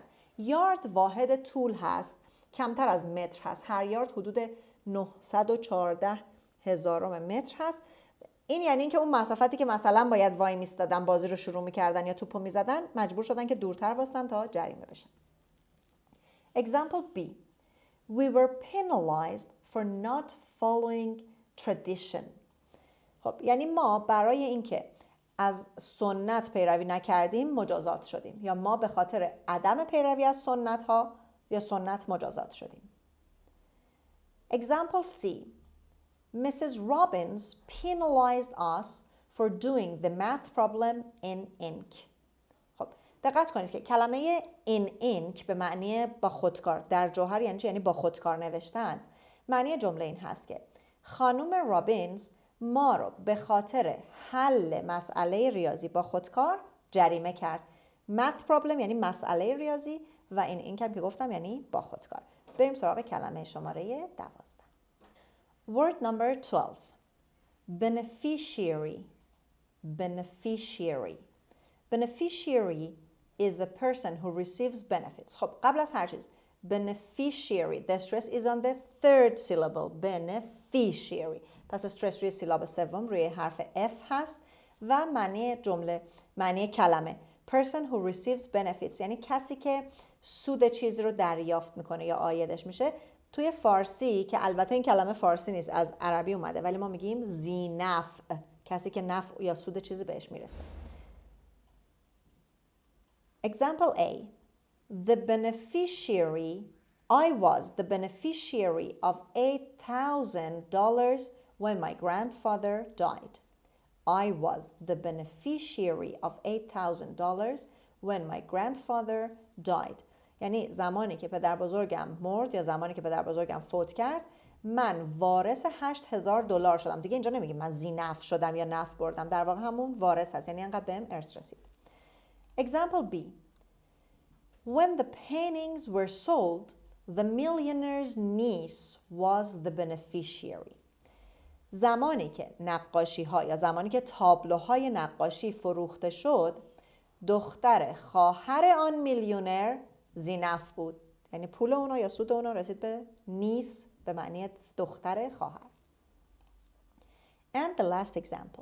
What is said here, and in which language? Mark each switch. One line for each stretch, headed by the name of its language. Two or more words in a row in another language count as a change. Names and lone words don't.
Persian: یارد واحد طول هست، کمتر از متر هست. هر یارد حدود 914 هزارم متر هست. این یعنی اینکه اون مسافتی که مثلا باید وای میستادن بازی رو شروع میکردن یا توپو میزدن مجبور شدن که دورتر واسطن تا جریمه بشن.
English: Example B. We were penalized for not following tradition.
Persian: خب یعنی ما برای اینکه از سنت پیروی نکردیم مجازات شدیم یا ما به خاطر عدم پیروی از سنت ها یا سنت مجازات شدیم.
English: Example C. Mrs. Robbins penalized us for doing the math problem in ink.
Persian: خب دقت کنید که کلمه
English: in ink
Persian: به معنی با خودکار در جوهر یعنی چی؟ یعنی با خودکار نوشتن. معنی جمله این هست که خانم رابینز ما رو به خاطر حل مسئله ریاضی با خودکار جریمه کرد.
English: math problem
Persian: یعنی مسئله ریاضی و این ink هم که گفتم یعنی با خودکار. بریم سراغ کلمه شماره 12.
English: Word number 12. Beneficiary. Beneficiary. Beneficiary is a person who receives benefits.
Persian: خب قبل از هر چیز beneficiary.
English: The stress is on the third syllable. Beneficiary.
Persian: پس stress روی سیلاب سوم روی حرف F هست و معنی جمله، معنی کلمه
English: person who receives benefits
Persian: یعنی کسی که سود چیزی رو دریافت میکنه یا عایدش میشه. توی فارسی که البته این کلمه فارسی نیست، از عربی اومده، ولی ما میگیم ذی نفع، کسی که نفع یا سود چیزی بهش میرسه.
English: Example A. The beneficiary, I was the beneficiary of $8,000 when my grandfather died. I was the beneficiary of $8,000 when my grandfather died.
Persian: یعنی زمانی که پدر بزرگم مرد یا زمانی که پدر بزرگم فوت کرد، من وارث $8,000 شدم. دیگه اینجا نمیگیم من ذی نفع شدم یا نفع بردم، در واقع همون وارث هست، یعنی انقدر بهم ارث رسید.
English: Example B. When the paintings were sold, the millionaire's niece was the beneficiary.
Persian: زمانی که نقاشی ها یا زمانی که تابلوهای نقاشی فروخته شد، دختر خواهر آن میلیونر ذی نفع بود. یعنی پول اونا یا سود اونا رسید به نیس، به معنی دختر خواهر.
English: And the last example.